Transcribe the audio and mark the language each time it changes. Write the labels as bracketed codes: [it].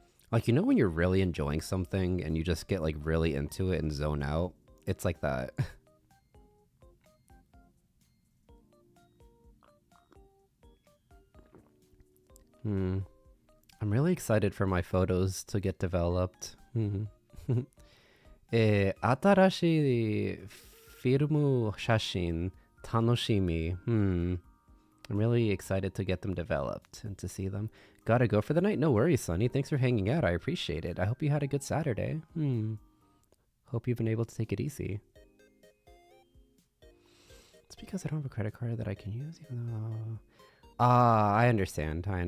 [en] Like, you know when you're really enjoying something and you just get, like, really into it and zone out? it's like that. I'm really excited for my photos to get developed. [ja] 新しいフィルム写真楽しみ。 [en] I'm really excited to get them developed and to see them. Gotta go for the night? No worries, Sonny. Thanks for hanging out. I appreciate it. I hope you had a good Saturday. Hope you've been able to take it easy. It's because I don't have a credit card that I can use, even though... I understand.